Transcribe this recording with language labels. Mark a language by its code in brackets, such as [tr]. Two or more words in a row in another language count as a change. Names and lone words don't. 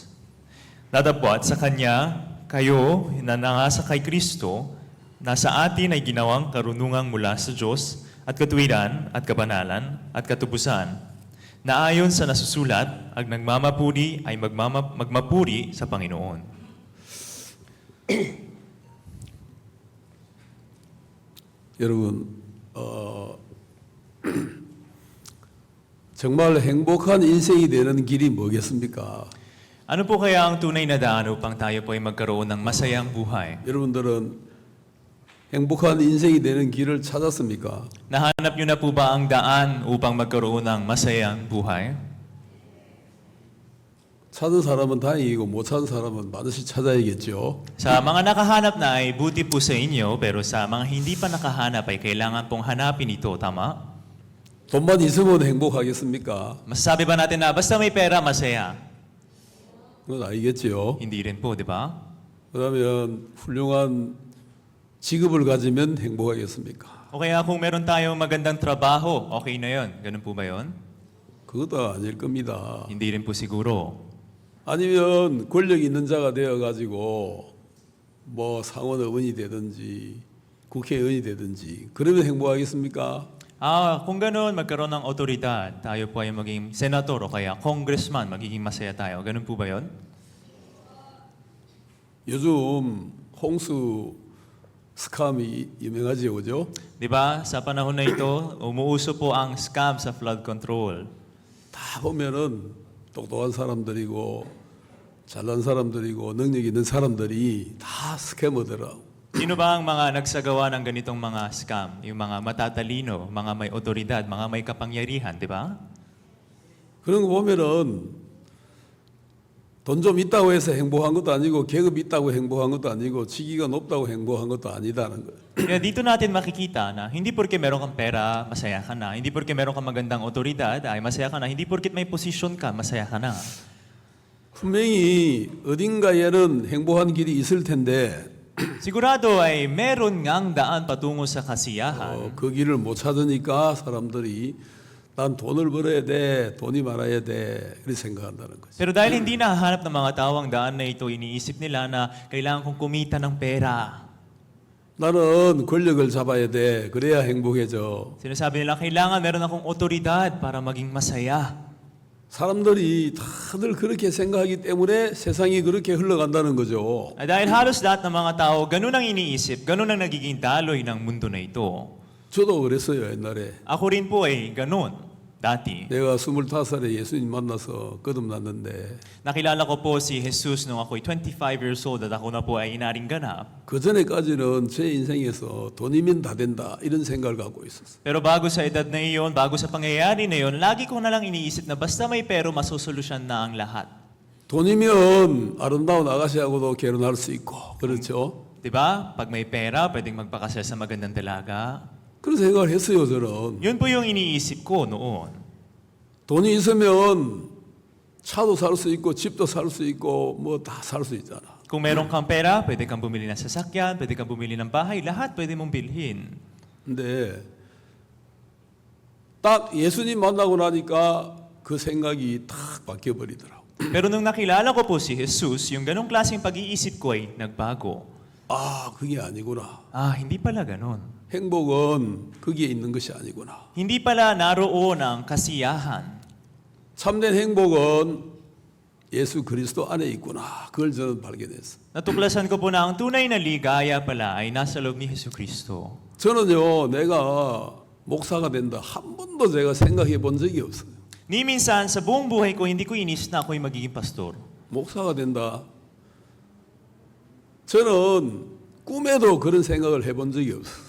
[tl] Datapwat sa Kanya, kayo na nangasa kay Kristo, na sa atin ay ginawang karunungang mula sa Diyos at katuwiran at kabanalan at katubusan, na ayon sa nasusulat, ang nagmamapuri ay magmapuri sa Panginoon. [ko] 여러분, 정말 행복한 인생이 되는 길이 뭐겠습니까? [tl] Ano po kaya ang tunay na daan upang tayo po ay magkaroon ng masayang buhay? [ko] 여러분들은 행복한 인생이 되는 길을 찾았습니까? [tl] Nahanap niyo na po ba ang daan upang magkaroon ng masayang buhay? [ko] 찾은 사람은 다행이고 못 찾은 사람은 반드시 찾아야겠죠. [tl] Sa mga nakahanap na ay buti po sa inyo, pero sa mga hindi pa nakahanap ay kailangan pong hanapin ito, tama? [ko] 돈만 있으면 행복하겠습니까? [tl] Masasabi ba natin na basta may pera, masaya? [ko] 그건 아니겠죠. [tl] Hindi rin po, di ba? [ko] 그러면 훌륭한 직업을 가지면 행복하겠습니까? [tl] O kaya kung meron tayong magandang trabaho, okay na yon. Ganun po ba yon? [ko] 그것도 아닐 겁니다. [tl] Hindi rin po siguro. [ko] 아니면 권력 있는 자가 되어가지고 뭐 상원 의원이 되든지 국회의원이 되든지 그러면 행복하겠습니까? [tl] Kung gano'n, magkaroon ng otoridad, tayo po ay maging senator o kaya congressman, magiging masaya tayo. Ganun po ba yon? [ko] 요즘 홍수 스kam이 유명하지요, 그죠? [tl] Di ba? Sa panahon na ito, umuuso po ang scam sa [en] flood control. [ko] 다 보면은 똑똑한 사람들이고 잘난 사람들이고 능력 있는 사람들이 다 스캐머더라고. [tl] Sino ba ang mga nagsagawa ng ganitong mga scam? Yung mga matatalino, mga may otoridad, mga may kapangyarihan, di ba? [ko] 그런 거 보면은 돈 좀 있다고 해서 행복한 것도 아니고 계급 있다고 행복한 것도 아니고 직위가 높다고 행복한 것도 아니다는 거예요. [tl] Kaya dito natin makikita na hindi porke meron kang pera, masaya ka na. Hindi porke meron kang magandang otoridad, ay masaya ka na. Hindi porke may posisyon ka, masaya ka na. [ko] 분명히 어딘가에는 행복한 길이 있을 텐데 [tl] Sigurado ay meron ngang daan patungo sa kasiyahan. [ko] 그 길을 못 찾으니까 사람들이 난 돈을 벌어야 돼, 돈이 많아야 돼, 이렇게 생각한다는 거죠. [tl] Pero dahil hindi nahahanap ng mga tao ang daan na ito, iniisip nila na kailangan kong kumita ng pera. [ko] 나는 권력을 잡아야 돼, 그래야 행복해져. [tl] Sinasabi nila, kailangan meron akong otoridad para maging masaya. [ko] 사람들이 다들 그렇게 생각하기 때문에 세상이 그렇게 흘러간다는 거죠. [tl] Dahil halos lahat ng mga tao, ganun ang iniisip, ganun ang nagiging daloy ng mundo na ito. [ko] 저도 그랬어요, 옛날에. [tl] Ako rin po ay ganun, dati. [ko] 내가 25살에 예수님 만나서 거듭났는데 [tl] Nakilala ko po si Jesus nung ako'y 25 [en] years old [tl] at ako na po ay inaring ganap. [ko] 그 전에까지는 제 인생에서 돈이면 다 된다 이런 생각을 갖고 있었어요. [tl] Pero bago sa edad na iyon, bago sa pangyayari na iyon, lagi ko na lang iniisip na basta may pero, masosolusyon na ang lahat. [ko] 돈이면 아름다운 아가씨하고도 결혼할 수 있고 그렇죠? [tl] Diba? Pag may pera, pwedeng magpakasal sa magandang dalaga. [ko] 그런 생각을 했어요, 저는. [tl] Yun po yung iniisip ko noon. [ko] 돈이 있으면 차도 살 수 있고 집도 살 수 있고 뭐 다 살 수 있잖아. [tl] Kung meron kang pera, pwede kang bumili ng sasakyan, pwede kang bumili ng bahay, lahat pwede mong bilhin. [ko] 근데 딱 예수님 만나고 나니까 그 생각이 탁 바뀌어 버리더라고. [tl] Pero nung nakilala ko po si Jesus, yung ganong klaseng pag-iisip ko ay nagbago. [ko] 아, 그게 아니구나. [tl] Hindi pala ganon. [ko] 행복은 거기에 있는 것이 아니구나. [tl] Hindi pala naroon ang kasiyahan. [ko] 참된 행복은 예수 그리스도 안에 있구나. 그걸 저는 발견했어요. [tl] Natuklasan ko po na ang tunay na ligaya pala ay nasa loob ni Jesucristo. [ko] 저는요, 내가 목사가 된다. 한 번도 제가 생각해 본 적이 없어요. [tl] Ni minsan sa buong buhay ko, hindi ko inisip na ako'y magiging pastor. [ko] 목사가 된다. 저는 꿈에도 그런 생각을 해본 적이 없어요.